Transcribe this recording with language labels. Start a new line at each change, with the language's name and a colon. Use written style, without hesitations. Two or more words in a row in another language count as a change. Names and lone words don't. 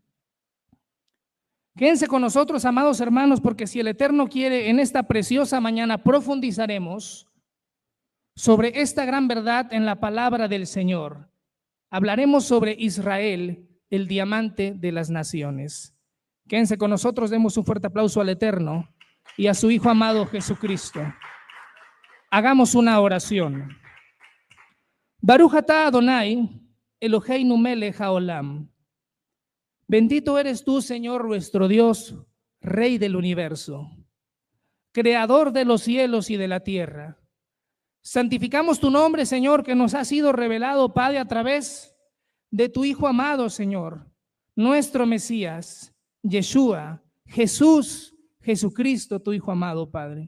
Spanish: Quédense con nosotros, amados hermanos, porque si el Eterno quiere, en esta preciosa mañana profundizaremos sobre esta gran verdad en la palabra del Señor. Hablaremos sobre Israel, el diamante de las naciones. Quédense con nosotros, demos un fuerte aplauso al Eterno y a su Hijo amado Jesucristo. Hagamos una oración.
Hebrew: ברוך אתה אדוני, אלוהינו מלך העולם.
Spanish: Bendito eres tú, Señor nuestro Dios, Rey del universo, Creador de los cielos y de la tierra. Santificamos tu nombre, Señor, que nos ha sido revelado, Padre, a través de tu Hijo amado, Señor, nuestro Mesías, Yeshua, Jesús, Jesucristo, tu Hijo amado, Padre.